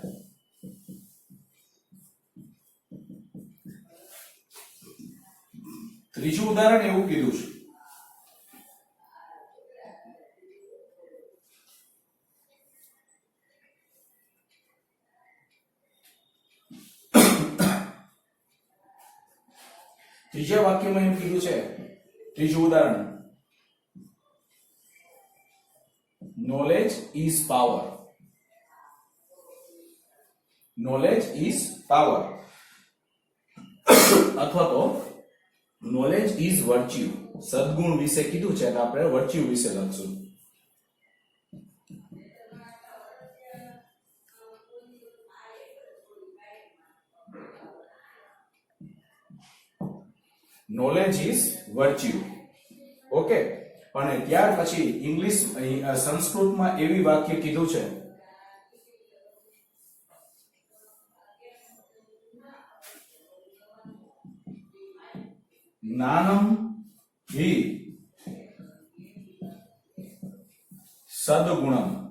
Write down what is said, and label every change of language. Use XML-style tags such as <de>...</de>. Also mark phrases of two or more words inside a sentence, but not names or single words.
<gu>ત્રીજું ઉદાહરણ એવું કીધું છે ત્રીજા વાક્યમાં એમ કીધું છે, ત્રીજું ઉદાહરણ</gu> <en>knowledge is power. knowledge is power</en> <gu>અથવા તો</gu> <en>knowledge is virtue.</en> <gu>સદગુણ વિશે કીધું છે, આપણે virtue વિશે લખશું.</gu> <en>knowledge is virtue. ઓકે.</en> <gu>અને ત્યાર પછી ઇંગ્લિશ, સંસ્કૃતમાં એવી વાક્ય કીધું છે</gu> <sa>ज्ञानम् हि सद्गुणम्.</sa>